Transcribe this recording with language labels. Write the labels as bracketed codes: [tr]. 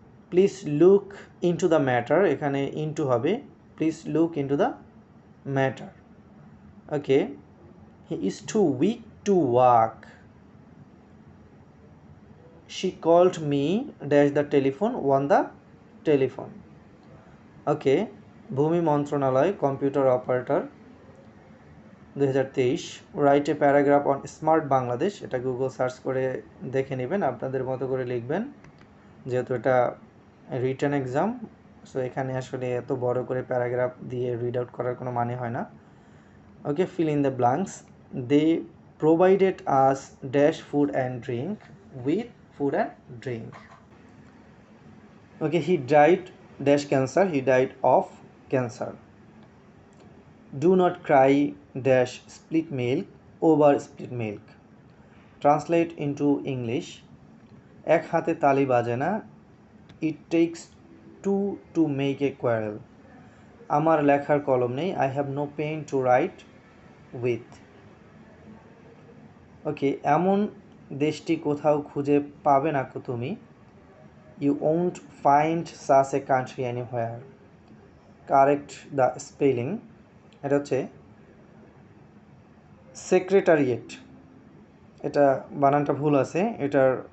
[en] please look into the matter, এখানে into হবে, please look into the matter. Okay, he is too weak to walk. She called me dash the telephone on the telephone. [bn] ওকে, ভূমি মন্ত্রণালয়, computer operator 2023। [en] Write a paragraph on smart Bangladesh. [bn] এটা Google search করে দেখে নেবেন, আপনাদের মতো করে লিখবেন, যেহেতু এটা রিটেন এক্সাম। সো এখানে আসলে এত বড় করে প্যারাগ্রাফ দিয়ে রিড আউট করার কোনো মানে হয় না। [en] Okay, fill in the blanks. They provided us dash food and drink. With food and drink. Okay, he died dash cancer. He died of cancer. Do not cry dash split milk over split milk. Translate into English. [bn] এক হাতে তালি বাজে না। [en] It takes two to make a quarrel. [bn] আমার লেখার কলম নেই। [en] I have no pen to write with. [bn] ওকে, এমন দেশটি কোথাও খুঁজে পাবে না তুমি। [en] You won't find such a country anywhere. Correct the spelling. [bn] এটা হচ্ছে সেক্রেটারিয়েট, এটা বানানটা ভুল আছে, এটার